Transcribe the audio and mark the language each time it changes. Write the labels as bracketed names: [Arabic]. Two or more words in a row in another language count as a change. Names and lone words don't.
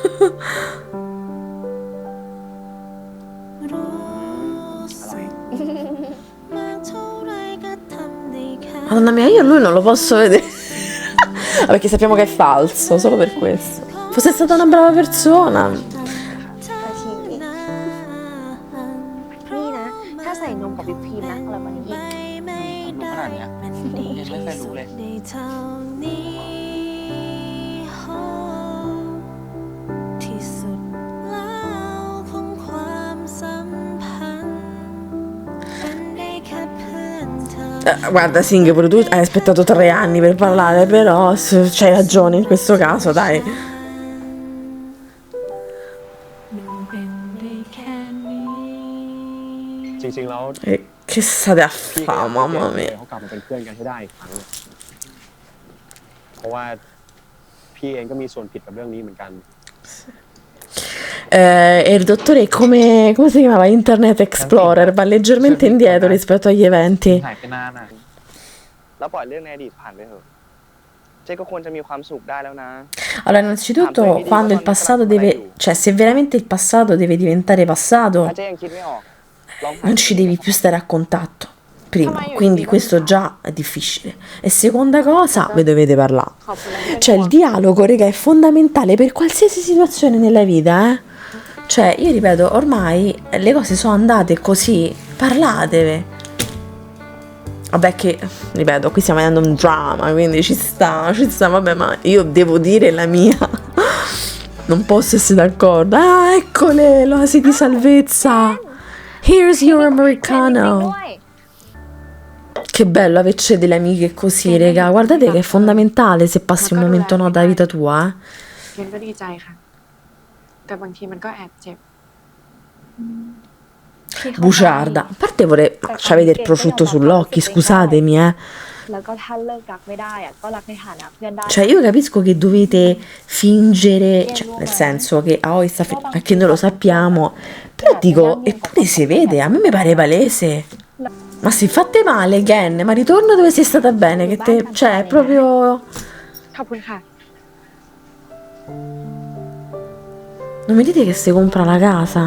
[Italian] Madonna mia, io lui non lo posso vedere. Perché sappiamo che è falso, solo per questo. Fosse stata una brava persona. [Thai] นี่นะ ถ้าใส่นมกับวิปครีมนะอร่อยกว่านี้อีก รู้ขนาดเนี้ยเทนไม่เคยรู้เลย [Italian] Guarda, Singh, pure tu hai aspettato 3 anni per parlare, però c'hai ragione in questo caso, dai. [Thai] จริงๆแล้ว [Italian] E che state a [Thai] พี่ [Italian] fare, mamma เ mia. [Thai] เขากลับมาเป็นเพื่อนกันให้ได้อีกครั้ง เพราะว่าพี่เองก็มีส่วนผิดกับเรื่องนี้เหมือนกัน [Italian] E il dottore come si chiamava? Internet Explorer, va leggermente indietro rispetto agli eventi. [Thai] หายไปนานอ่ะ แล้วปล่อยเรื่องในอดีตผ่านไปเถอะ เจ๊ก็ควรจะมีความสุขได้แล้วนะ [Italian] Allora, innanzitutto, quando il passato deve... Cioè, se veramente il passato deve diventare passato, [Thai] ถ้าเจ๊ยังคิดไม่ออกลองหา [Italian] non ci devi più stare a contatto. Prima, quindi questo già è difficile. E seconda cosa, vi dovete parlare. [Thai] ขอบคุณแล้ว [Italian] Cioè, il dialogo, raga, è fondamentale per qualsiasi situazione nella vita, eh. Cioè, io ripeto, ormai le cose sono andate così, parlatevi. Vabbè che, ripeto, qui stiamo vedendo un drama, quindi ci sta, vabbè, ma io devo dire la mia. Non posso essere d'accordo. Ah, eccole, l'oasi di salvezza. [English] Here's your americano. [Italian] Che bello averci delle amiche così, raga. Guardate che è fondamentale se passi un momento no della vita tua, eh. [Thai] เคนก็ดีใจค่ะ แต่บางทีมันก็แอบเจ็บ [Italian] Bugiarda. A parte vorrei... C'avete il prosciutto sull'occhio, scusatemi, eh. [Thai] แล้วก็ถ้าเลิกรักไม่ได้อะก็รักในฐานะเพื่อนได้ [Italian] Cioè, io capisco che dovete fingere, cioè, nel senso che che noi lo sappiamo, però dico, eppure si vede, a me mi pare palese. Ma si fate male, Ken, ma ritorna dove sei stata bene, che te, cioè, è proprio... [Thai] ขอบคุณค่ะ [Italian] Non mi dite che si compra la casa?